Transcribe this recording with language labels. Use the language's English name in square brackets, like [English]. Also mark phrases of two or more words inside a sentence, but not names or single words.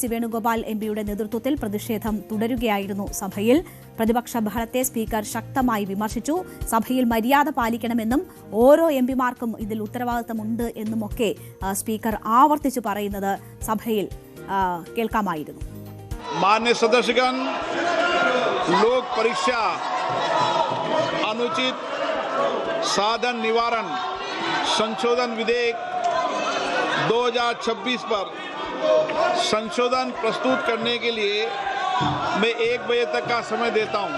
[Malayalam] വേണുഗോപാൽ എംപിയുടെ നേതൃത്വത്തിൽ പ്രതിഷേധം തുടരുകയായിരുന്നു. സഭയിൽ പ്രതിപക്ഷ ബഹളത്തെ സ്പീക്കർ ശക്തമായി വിമർശിച്ചു. സഭയിൽ മര്യാദ പാലിക്കണമെന്നും ഓരോ എംപിമാർക്കും ഇതിൽ ഉത്തരവാദിത്തമുണ്ട് എന്നുമൊക്കെ സ്പീക്കർ ആവർത്തിച്ചു പറയുന്നത് സഭയിൽ കേൾക്കാമായിരുന്നു. [Hindi] माननीय सदस्यगण, लोक परीक्षा अनुचित साधन निवारण संशोधन विधेयक 2026 पर संशोधन प्रस्तुत करने के लिए मैं 1 बजे तक का समय देता हूं।